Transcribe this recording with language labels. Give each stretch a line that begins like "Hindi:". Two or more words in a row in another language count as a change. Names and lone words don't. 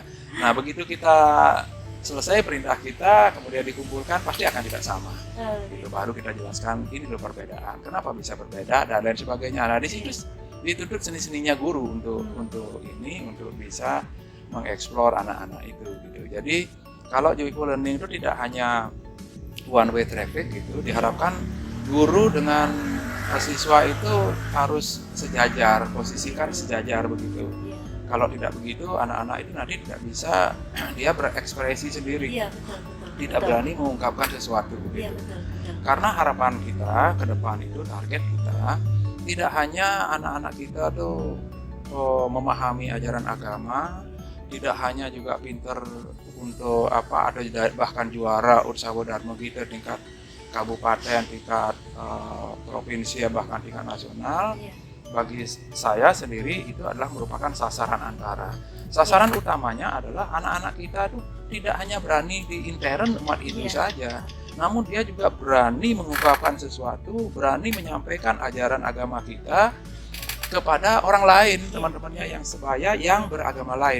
Indonesian: Nah begitu kita selesai perintah kita, kemudian dikumpulkan, pasti akan tidak sama. Gitu, baru kita jelaskan ini loh perbedaan, kenapa bisa berbeda dan lain sebagainya. Nah di situ dituntut seni-seninya guru untuk bisa mengeksplor anak-anak itu gitu. Jadi kalau
English: joyful learning
Indonesian: itu tidak hanya
English: one way traffic
Indonesian: gitu, diharapkan guru dengan siswa itu harus sejajar, posisikan sejajar begitu. Kalau tidak begitu, anak-anak itu nanti tidak bisa dia berekspresi sendiri, tidak berani mengungkapkan sesuatu begitu. Karena harapan kita ke depan itu, target kita tidak hanya anak-anak kita tuh memahami ajaran agama, tidak hanya juga pinter untuk ada bahkan juara Utsawa Dharma Gita tingkat kabupaten, tingkat provinsi, bahkan tingkat nasional. Bagi saya sendiri itu adalah merupakan sasaran antara. Sasaran utamanya adalah anak-anak kita itu tidak hanya berani di intern umat Hindu saja, namun dia juga berani mengungkapkan sesuatu, berani menyampaikan ajaran agama kita kepada orang lain, teman-temannya yang sebaya yang beragama lain.